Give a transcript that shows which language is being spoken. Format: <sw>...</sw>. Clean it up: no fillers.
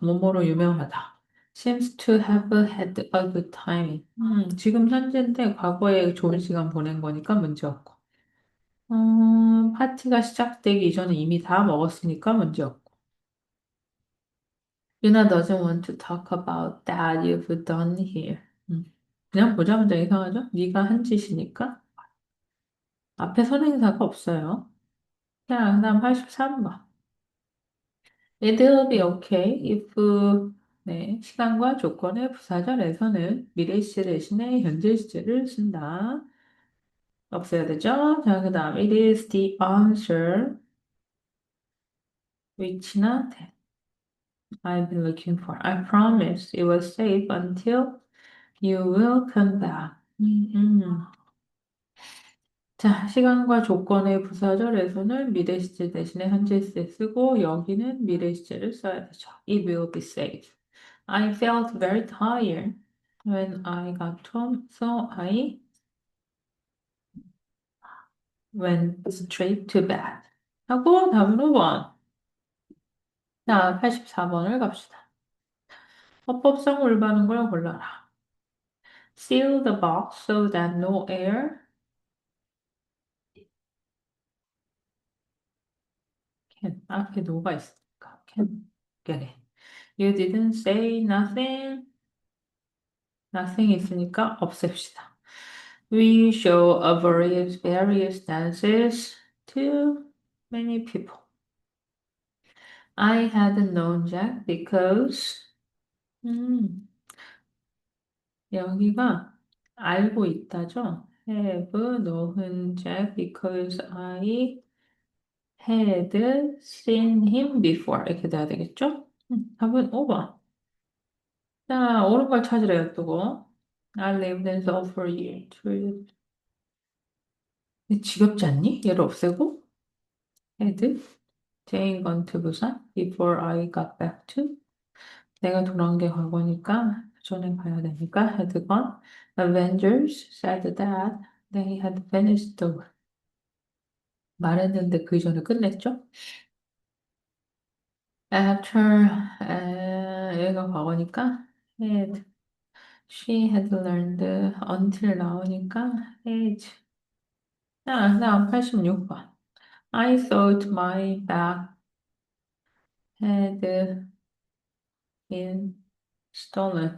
<ko>뭐뭐로 유명하다.</ko> <en>Seems to have had a good time.</en> <ko>지금 현재인데 과거에 좋은 시간 보낸 거니까 문제 없고. 파티가 시작되기 이전에 이미 다 먹었으니까 문제 없고.</ko> <en>Yuna doesn't want to talk about that you've done here.</en> <ko>그냥 보자마자 이상하죠? 네가 한 짓이니까 앞에 선행사가 없어요. 자, 그다음 83번.</ko> <en>It'll be okay if</en> <ko>네, 시간과 조건의 부사절에서는 미래 시제 대신에 현재 시제를 쓴다. 없어야 되죠? 자, 그다음</ko> <en>it is the answer which나 that I've been looking for. I promise it was safe until you will come back.</en> <ko>자, 시간과 조건의 부사절에서는 미래 시제 대신에 현재 시제 쓰고 여기는 미래 시제를 써야 되죠.</ko> <en>It will be safe. I felt very tired when I got home, so I went straight to bed.</en> <ko>하고 다음은 5번. 자, 84번을 갑시다. 어법상 올바른 걸 골라라.</ko> <en>Seal the box so that no air can.</en> <ko>앞에 노가 있으니까 can get in.</ko> <en>You didn't say nothing.</en> <ko>nothing 있으니까 없앱시다.</ko> <en>We show a various dances to many people. I hadn't known Jack because</en> <ko>여기가 알고 있다죠.</ko> <en>Have known Jack because I had seen him before.</en> <ko>이렇게 돼야 되겠죠? 답은 5번. 자, 옳은 걸 찾으래요, 또.</ko> <en>I lived in Seoul for a year.</en> <ko>지겹지 않니? 얘를 없애고?</ko> <en>had Jane gone to Busan before I got back to?</en> <ko>내가 돌아온 게 과거니까 전에 가야 되니까 had gone.</ko> <en>Avengers said that they had finished the war.</en> <ko>말했는데 그 이전에 끝냈죠?</ko> <en>After</en> <ko>얘가 과거니까</ko> <en>had she had learned until 나오니까 had.</en> <ko>자, 그다음 86번.</ko> <en>I thought my bag had been stolen.</en>